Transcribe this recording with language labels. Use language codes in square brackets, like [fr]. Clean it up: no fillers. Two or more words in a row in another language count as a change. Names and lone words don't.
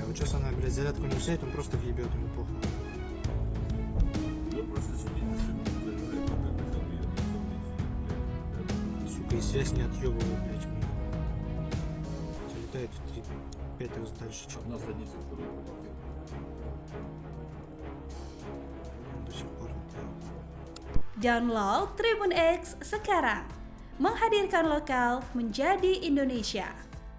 [ru] Вот сейчас она, блядь, зарядку не сядет, он просто въебет ему похуй. Сука, и связь не отъебывает, блядь, мне. Летает в 5 раз дальше, чем Одна садится, второй попадает. он до сих пор летает. [id] Download Tribun X sekarang, menghadirkan lokal menjadi Indonesia.